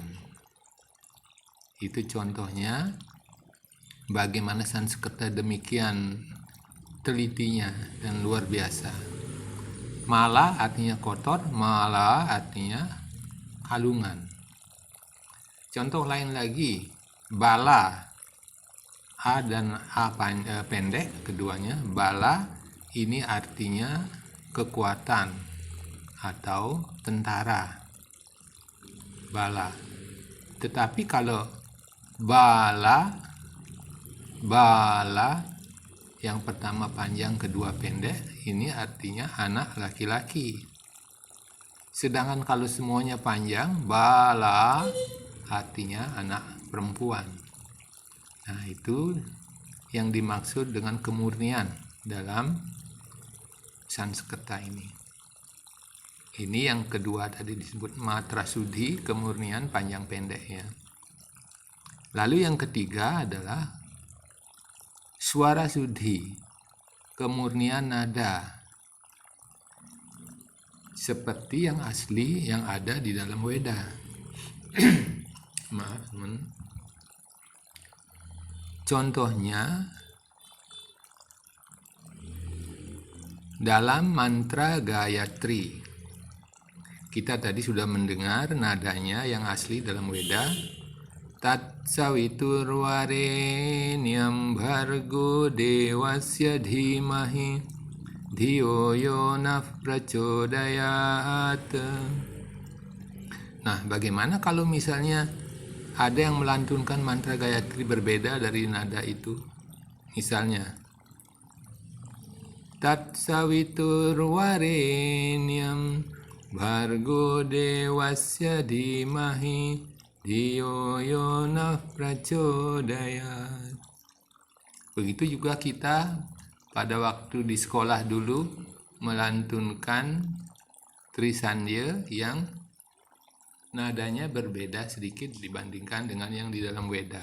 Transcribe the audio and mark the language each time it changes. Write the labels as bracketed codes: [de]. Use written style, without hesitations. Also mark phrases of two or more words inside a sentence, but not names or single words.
[id] Itu contohnya bagaimana Sanskerta demikian telitinya dan luar biasa. Mala artinya kotor, mala artinya kalungan. Contoh lain lagi, bala, a dan a pendek keduanya. Bala ini artinya kekuatan atau tentara. Bala. Tetapi kalau bala yang pertama panjang, kedua pendek, ini artinya anak laki-laki. Sedangkan kalau semuanya panjang, bala artinya anak perempuan. Nah, itu yang dimaksud dengan kemurnian dalam Sanskerta ini. Ini yang kedua tadi disebut [sa] matra sudhi, [id] kemurnian panjang pendeknya. Lalu yang ketiga adalah [sa] suara sudhi, [id] kemurnian nada. Seperti yang asli yang ada di dalam Weda. Maaf, teman. Contohnya dalam mantra Gayatri. Kita tadi sudah mendengar nadanya yang asli dalam Weda. [sa] Tat saviturvarenyam bhargo devasya dhimahi dhiyo yo nah prachodayat. [id] Nah, bagaimana kalau misalnya ada yang melantunkan mantra Gayatri berbeda dari nada itu? Misalnya, [sa] Tat saviturvarenyam bhargo devasya dhimahi dhiyo yo nah prachodayat. [id] Begitu juga kita pada waktu di sekolah dulu melantunkan Trisandya yang nadanya berbeda sedikit dibandingkan dengan yang di dalam Weda.